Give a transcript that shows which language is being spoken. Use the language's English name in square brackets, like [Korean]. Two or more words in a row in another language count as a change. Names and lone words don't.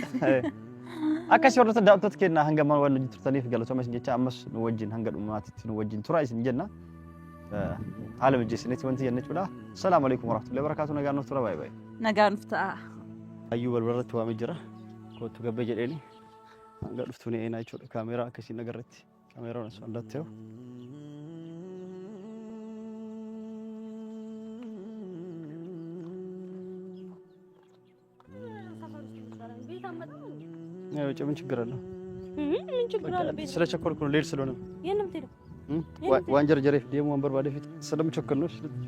[Oromo] Akkasii hordoftoota daawwattoota keenyaa hanga ammaa waan nuti turtaniif galatooma isin jecha ammas nu wajjin hanga dhumaatitti nu wajjin tura isin jenna. Haala mijeessineeti wanti jenne jechuudha. [Arabic] السلام عليكم ورحمة الله وبركاته. [Oromo] Nagaan nuuf tura baay'ee. Nagaan nuuf ta'a. Ayyuu balbalarratti waamee jira. Kootu gabbee jedheeni hanga dhuftu ni eenaa jechuudha. Kaameeraa akkasiin agarratti. Kaameeraan osoo andattee [Amharic] ምን ችግር አለው? ምን ችግር አለው? ስለቸኮልኩ ነው ልሄድ ስለሆነ ነው። የት ነው የምትሄደው? ዋንጀር ጀሬፍ ደሞ ወንበር ባለፊት ስለምቸኮል ነው።